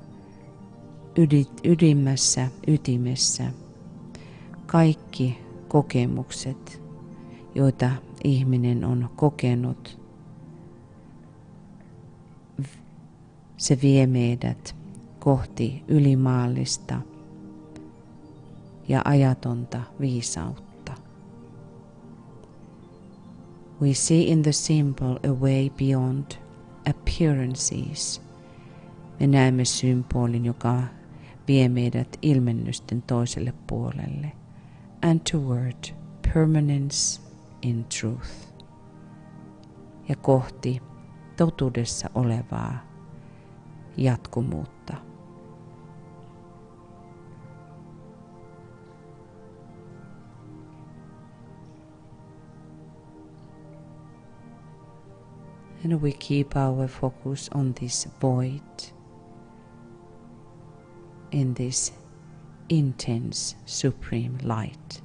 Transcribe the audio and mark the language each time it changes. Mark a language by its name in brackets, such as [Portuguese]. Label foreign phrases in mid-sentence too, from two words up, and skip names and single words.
[Finnish] ytimessä kaikki kokemukset, joita ihminen on kokenut, se vie meidät kohti ylimaallista ja ajatonta viisautta. [English] We see in the simple a way beyond appearances. [Finnish] Me näemme symbolin, joka vie meidät ilmennysten toiselle puolelle, [English] and toward permanence in truth, [Finnish] ja kohti totuudessa olevaa jatkuvuutta. [English] And we keep our focus on this void, in this intense supreme light.